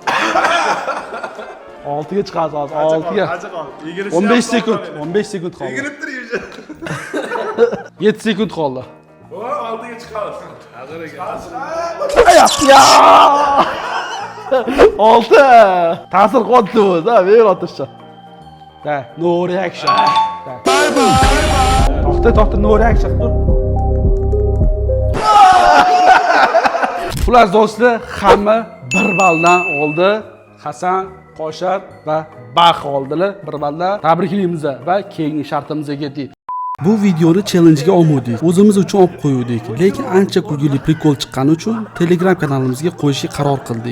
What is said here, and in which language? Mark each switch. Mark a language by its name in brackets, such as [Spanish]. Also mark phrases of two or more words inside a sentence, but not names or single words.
[Uzbek] 6ga. 15 sekund qoldi. 7 sekund qoldi. Oldiga chiqamiz. Hozir ekan. Ya! 6. Ta'sir qotdi o'zi, bemalol tursa. Da, [English] no reaction. To'xta, no reaction. [Uzbek] Xullas do'stlar, hamma 1 balldan oldi. Hasan, Qoshar va Bax oldilar 1 balldan. Tabriklaymiz va keyingi shartimizga ketdik. Bu videoni challenge-ga olmadik. O'zimiz uchun olib qo'ydik. Lekin ancha kulgili prikol chiqqani uchun Telegram kanalimizga qo'yishga qaror qildik.